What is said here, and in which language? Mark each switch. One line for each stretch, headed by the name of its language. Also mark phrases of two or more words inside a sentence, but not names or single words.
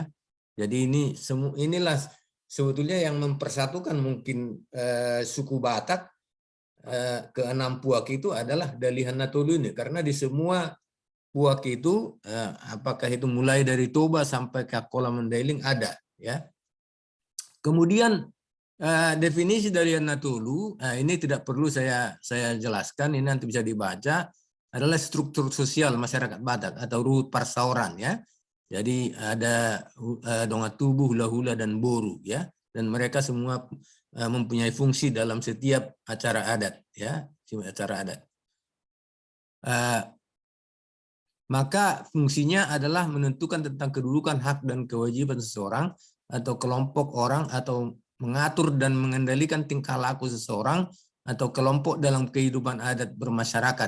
Indonesian: Jadi inilah sebetulnya yang mempersatukan mungkin suku Batak ke-6 puak itu adalah Dalihan Natulu ini, karena di semua puak itu apakah itu mulai dari Toba sampai ke Kola Mandailing ada, ya. Kemudian definisi Dalihan Natulu ini tidak perlu saya jelaskan, ini nanti bisa dibaca, adalah struktur sosial masyarakat Batak atau
Batak Toba: ruhut parsauran,
Indonesian: ya. Jadi ada
Batak Toba: dongat tubuh,
Indonesian: hula-hula dan boru, ya, dan mereka semua mempunyai fungsi dalam setiap acara adat, ya, acara adat. Maka fungsinya adalah menentukan tentang kedudukan, hak dan kewajiban seseorang atau kelompok orang, atau mengatur dan mengendalikan tingkah laku seseorang atau kelompok dalam kehidupan adat bermasyarakat.